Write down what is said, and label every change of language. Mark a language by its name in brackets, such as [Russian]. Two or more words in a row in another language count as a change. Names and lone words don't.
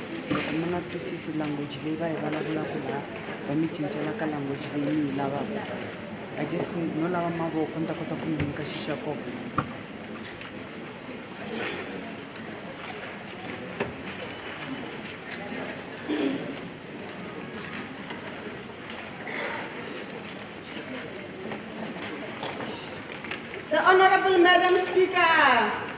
[Tsonga] loko mi nga twisisi language leyi va yi vulavulaka laha va mi cincela ka language leyi mi yi lavaka. [English] I just need [Tsonga] no lava mavoko ni ta kota ku mi nyika xi xa kona. [English] The Honorable Madam Speaker.